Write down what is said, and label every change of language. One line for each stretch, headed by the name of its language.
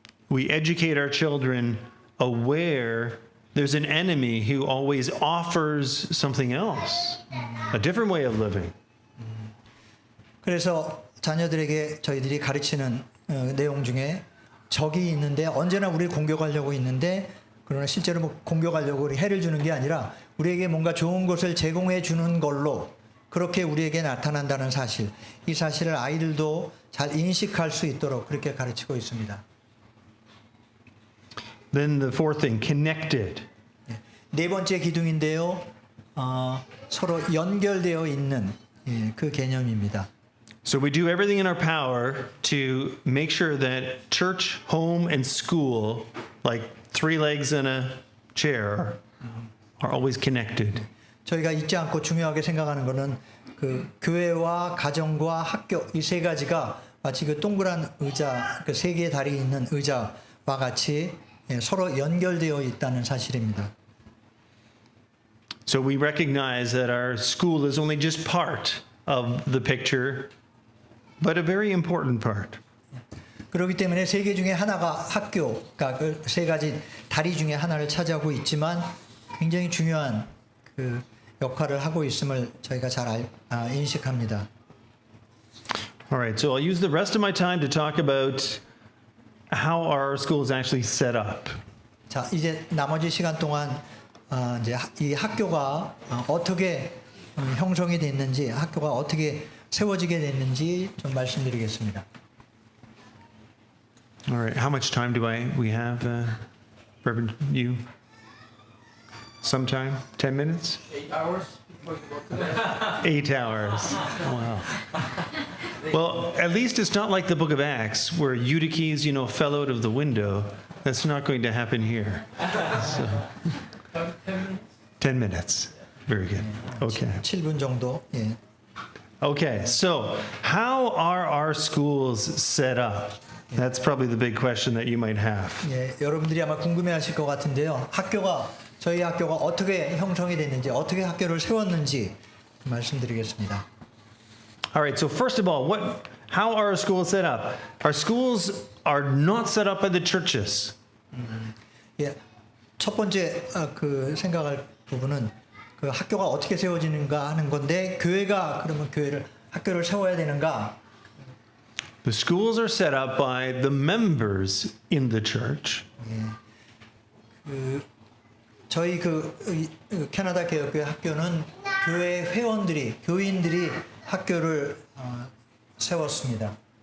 English: We educate our children aware there's an enemy who always offers something else, a different way of living.
Korean: 그래서 자녀들에게 저희들이 가르치는 내용 중에 적이 있는데 언제나 우리를 공격하려고 있는데 그러나 실제로 뭐 공격하려고 해를 주는 게 아니라 우리에게 뭔가 좋은 것을 제공해 주는 걸로 그렇게 우리에게 나타난다는 사실, 이 사실을 아이들도 잘 인식할 수 있도록 그렇게 가르치고 있습니다.
English: Then the fourth thing, connected.
Korean: 네 번째 기둥인데요, 서로 연결되어 있는 그 개념입니다.
English: So we do everything in our power to make sure that church, home, and school, like three legs in a chair, are always connected.
Korean: 저희가 잊지 않고 중요하게 생각하는 것은 그 교회와 가정과 학교 이 세 가지가 마치 그 동그란 의자, 그 세 개의 다리 있는 의자와 같이 서로 연결되어 있다는 사실입니다.
English: So we recognize that our school is only just part of the picture, but a very important part.
Korean: 그렇기 때문에 세 개 중에 하나가 학교가 그 세 가지 다리 중에 하나를 차지하고 있지만 굉장히 중요한 그 역할을 하고 있음을 저희가 잘 인식합니다.
English: All right, so I'll use the rest of my time to talk about how our school is actually set up.
Korean: 자, 이제 나머지 시간 동안 이제 이 학교가 어떻게 형성이 됐는지, 학교가 어떻게 세워지게 됐는지 좀 말씀드리겠습니다.
English: All right, how much time do we have, Reverend you? Some time? 10 minutes? 8 hours? 8 hours. Wow. Well, at least it's not like the book of Acts where Eutyches, fell out of the window. That's not going to happen here. So, 10 minutes. Very good. Okay.
Korean: 7분 정도. 예.
English: Okay, so how are our schools set up? That's probably the big question that you might have.
Korean: 예, 여러분들이 아마 궁금해하실 것 같은데요. 저희 학교가 어떻게 형성이 됐는지, 어떻게 학교를 세웠는지 말씀드리겠습니다.
English: All right, so first of all, how are our schools set up? Our schools are not set up by the churches.
Korean: 예, 첫 번째 그 생각할 부분은 그 학교가 어떻게 세워지는가 하는 건데 교회가 그러면 학교를 세워야 되는가?
English: The schools are set up by the members in the church.
Korean: 저희 캐나다 개혁교회 학교는 교회 교인들이 학교를 세웠습니다.